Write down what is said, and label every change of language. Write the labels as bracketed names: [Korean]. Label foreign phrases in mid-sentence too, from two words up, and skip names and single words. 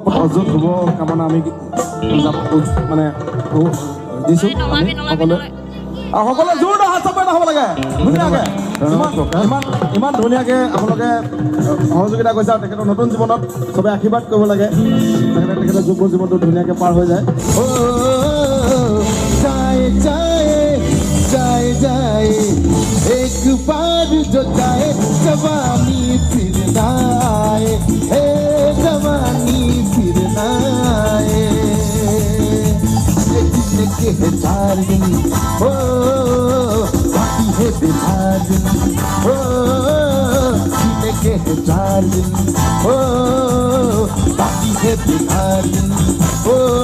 [Assamese] অযুত হ'ব কামনা আমি মানে দিছোঁ সকলোৱে সকলোৱে জোৰদাৰ হাত চাপৰি হ'ব লাগে ধুনীয়াকৈ ইমান ধুনীয়াকৈ আপোনালোকে সহযোগিতা কৰিছে আৰু তেখেতৰ নতুন জীৱনত চবে আশীৰ্বাদ কৰিব লাগে তেখেতৰ যুৱ জীৱনটো ধুনীয়াকৈ পাৰ হৈ যায় [Hindi] जाए जाए एक बार जो जाए जवानी फिर ना आए हे जवानी फिर ना आए जिंदगी है 4 दिन हो बाकी है बेकार दिन हो जिंदगी है 4 दिन हो बाकी है बेकार दिन हो